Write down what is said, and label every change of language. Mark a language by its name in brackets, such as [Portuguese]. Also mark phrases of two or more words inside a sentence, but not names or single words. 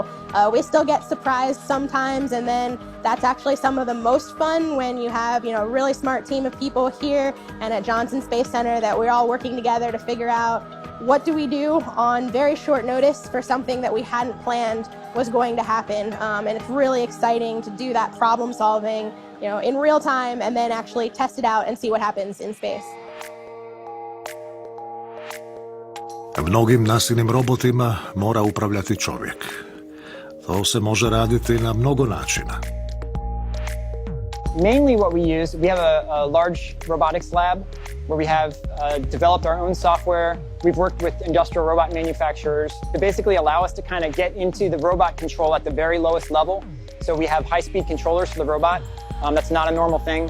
[English] We still get surprised sometimes, and then that's actually some of the most fun when you have, a really smart team of people here and at Johnson Space Center that we're all working together to figure out what do we do on very short notice for something that we hadn't planned was going to happen. And it's really exciting to do that problem solving, in real time, and then actually test it out and see what happens in space. [Bosnian] Mnogim NASA-inim robotima mora upravljati čovjek. To se može raditi na mnogo načina. [English] Mainly what we use, we have a large robotics lab where we have developed our own software. We've worked with industrial robot manufacturers to basically allow us to kind of get into the robot control at the very lowest level. So we have high-speed controllers for the robot. That's not a normal thing.